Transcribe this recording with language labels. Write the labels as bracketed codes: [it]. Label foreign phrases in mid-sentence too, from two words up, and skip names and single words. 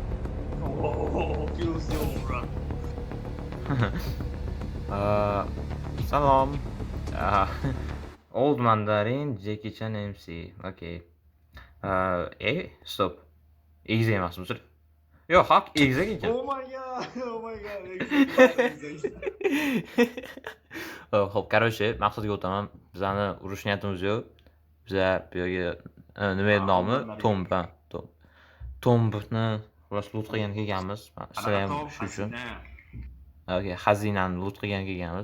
[uz] Kills yo'q, bro. Salom. [en] Old Mandarin, Jackie Chan MC. Okay. Stop. [uz] Easy emas bu. Yo'q, haq exa ekan. [en] Oh my god. [uz] Xo'p, короче, maqsadga o'taman. Bizani urush niyatimiz yo'q. Biza bu yerga nima edi nomi? Tomba. Tombni xullas loot qilgan kelganmiz. Sizlar ham shu uchun. Okay, xazinani loot qilgan kelganmiz.